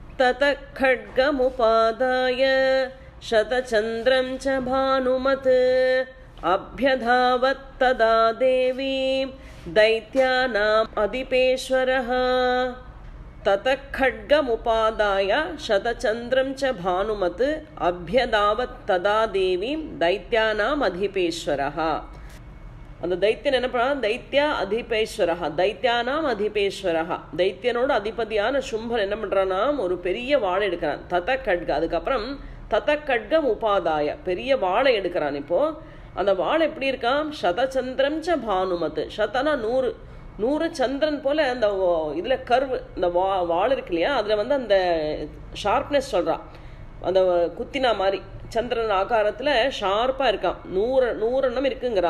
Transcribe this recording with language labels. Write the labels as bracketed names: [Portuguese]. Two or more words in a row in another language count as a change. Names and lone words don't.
[Sanskrit] ततः खड्गमुपादाय शतचन्द्रं च भानुमत् अभ्यधावत् तदा देवीं दैत्यानाम् अधिपेश्वरः। ततः खड्गमुपादाय शतचन्द्रं च भानुमत् अभ्यधावत् तदा देवीं दैत्यानाम् अधिपेश्वरः. [Tamil] அந்த தைத்தியன் என்ன பண்ணா, [Sanskrit] दैत्य अधिपेश्वरः, दैत्यानाम् अधिपेश्वरः, [Tamil] தைத்தியனோட அதிபதியான சும்பன் என்ன பண்றானா, ஒரு பெரிய வாழை எடுக்கிறான். [Sanskrit] ततः खड्ग, [Tamil] அதுக்கப்புறம் [Sanskrit] ततः खड्गम् उपादाय, [Tamil] பெரிய வாழை எடுக்கிறான். இப்போ அந்த வாழை எப்படி இருக்கான், [Sanskrit] शतचन्द्रं च भानुमत्, [Tamil] சதனா 100, 100 சந்திரன் போல அந்த இதுல கர்வு, இந்த வாள் இருக்கு இல்லையா, அதுல வந்து அந்த ஷார்ப்னஸ் சொல்றான், அந்த குத்தினா மாதிரி சந்திரன் ஆகாரத்துல ஷார்ப்பா இருக்கான், 100 இருக்குங்கிறா.